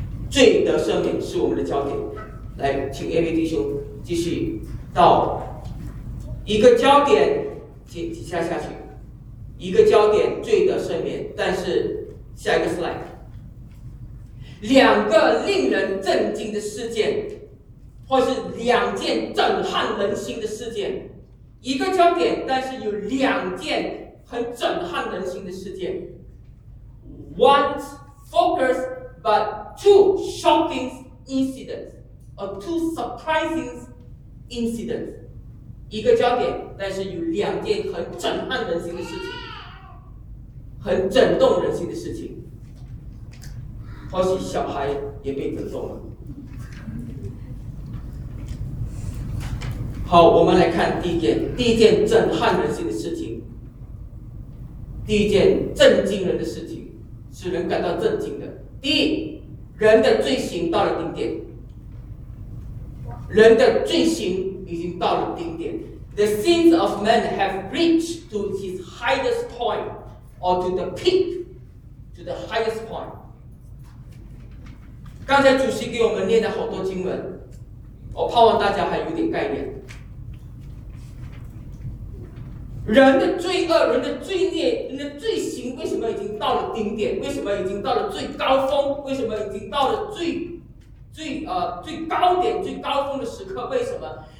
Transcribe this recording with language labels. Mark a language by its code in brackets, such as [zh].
[zh] 罪的赦免是我们的焦点，来，请 AB 弟兄继续到一个焦点，请几下下去，一个焦点罪的赦免，但是下一个 slide， 两个令人震惊的事件，或是两件震撼人心的事件，一个焦点，但是有两件很震撼人心的事件 ， [en] One focus。 But two shocking incidents, or two surprising incidents. [zh] 一个焦点，但是有两件很震撼人心的事情，很震动人心的事情。或许小孩也被震动了。好，我们来看第一件，第一件震撼人心的事情，第一件震惊人的事情，使人感到震惊的。第一，人的罪行到了顶点，人的罪行已经到了顶点。 [en] The sins of man have reached to his highest point, or to the peak, to the highest point. [zh] 刚才主席给我们念了好多经文，我盼望大家还有点概念。人的罪恶，人的罪孽，人的罪行，为什么已经到了顶点？为什么已经到了最高峰？为什么已经到了最高点、最高峰的时刻？为什么？